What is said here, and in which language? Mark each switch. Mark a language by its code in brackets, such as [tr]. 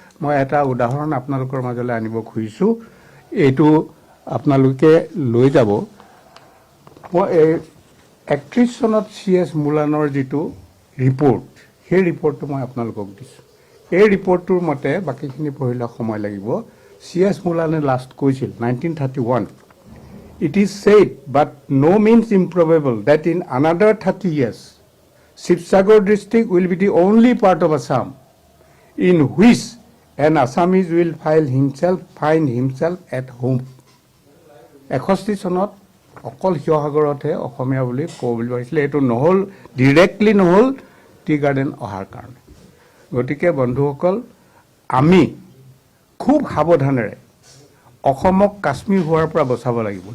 [as] মই এটা উদাহৰণ আপোনালোকৰ মাজলৈ আনিব খুজিছোঁ, এইটো আপোনালোকে লৈ যাব। মই 31 চনত C.S. মুলানৰ যিটো ৰিপৰ্ট, সেই ৰিপৰ্টটো মই আপোনালোকক দিছোঁ। এই ৰিপৰ্টটোৰ মতে, বাকীখিনি পঢ়িলে সময় লাগিব, C.S. মুলানে লাষ্ট কৈছিল [en] 1931, "It is said, but no means improbable, that in another 30 years, Shivsagar district will be the only part of Assam in which an Assamese will find himself at home." [as] 61 চনত অকল শিৱসাগৰতহে অসমীয়া বুলি ক'ব বুলি ভাবিছিলে। এইটো নহ'ল, directly নহ'ল টি গাৰ্ডেন অহাৰ কাৰণে। গতিকে বন্ধুসকল, আমি খুব সাৱধানেৰে অসমক কাশ্মীৰ হোৱাৰ পৰা বচাব লাগিব।